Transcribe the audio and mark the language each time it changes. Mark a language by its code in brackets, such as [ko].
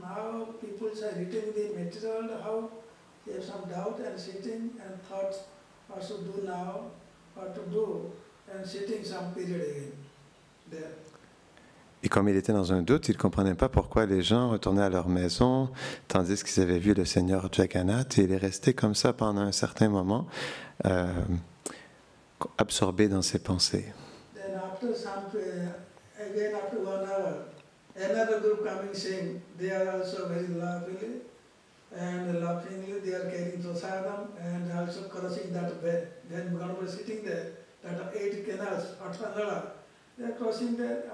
[en] Now people are reading the material, how they have some doubt and sitting and thought what to do now, what to do, and sitting some period again there. [fr] Et comme il était dans un doute, il ne comprenait pas pourquoi les gens retournaient à leur maison, tandis qu'ils avaient vu le Seigneur Jagannath, et il est resté comme ça pendant un certain moment, absorbé dans ses pensées. [en] Then after some, again after 1 hour, another group coming saying they are also very lovely, and laughingly they are carrying prasadam and also crossing that way. Then Ganapati was sitting there, that 8 canals, Atmanala. They are crossing there.